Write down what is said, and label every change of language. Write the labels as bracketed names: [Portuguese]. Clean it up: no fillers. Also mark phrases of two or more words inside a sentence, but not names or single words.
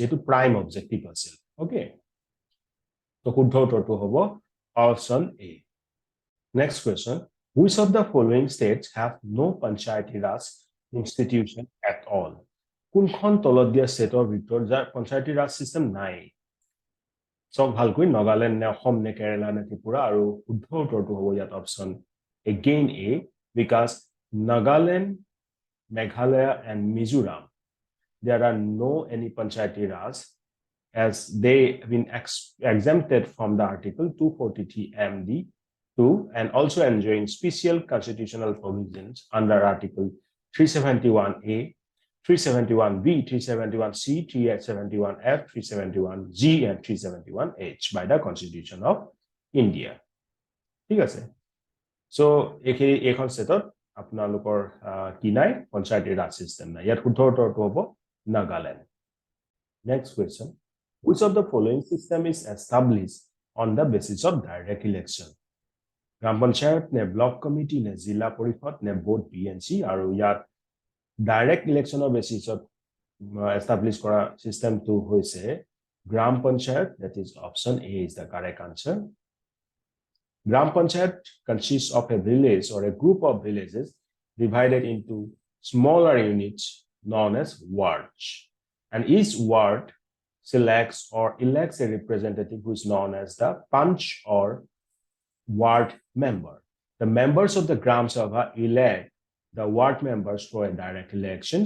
[English] It's a prime objective. Okay. So, [Assamese] শুদ্ধ উত্তৰটো হ'ব [English] option A. Next question. Which of the following states have no Panchayati Raj institution at all? [Assamese] কোনখন তলত দিয়া ষ্টেটৰ ভিতৰত যাৰ পঞ্চায়তী ৰাজ সিস্টেম নাই সব ভালকৈ নাগালেণ্ড নে অসম নে কেৰালা নে ত্ৰিপুৰা আৰু শুদ্ধ উত্তৰটো হ'ব ইয়াত অপচন [English] again A because [Assamese] Nagaland, [English] Meghalaya and Mizoram there are no any Panchayati Raj as they have been exempted from the article 243 MD2 and also enjoying special constitutional provisions under article 371A 371B, 371C, 371F, 371G, and 371H by the Constitution of India. [Assamese] ঠিক আছে so এইখন সেটত আপোনালোকৰ কি নাই পঞ্চায়তী ৰাজ সিস্টেম নাই ইয়াত শুদ্ধ উত্তৰটো হ'ব নাগালেণ্ড [English] next question which of the following system is established on the basis of direct election [Assamese] গ্ৰাম পঞ্চায়ত নে ব্লক কমিটি নে জিলা পৰিষদ নে বোৰ্ড বিএনসি আৰু ইয়াত [English] direct election of basis of established [Assamese] কৰা system তো হৈছে গ্ৰাম পঞ্চায়ত [English] that is option A is the correct answer gram panchayat consists of a village or a group of villages divided into smaller units known as wards and each ward selects or elects a representative who is known as the panch or ward member the members of the gram sabha elect the ward members for direct elections.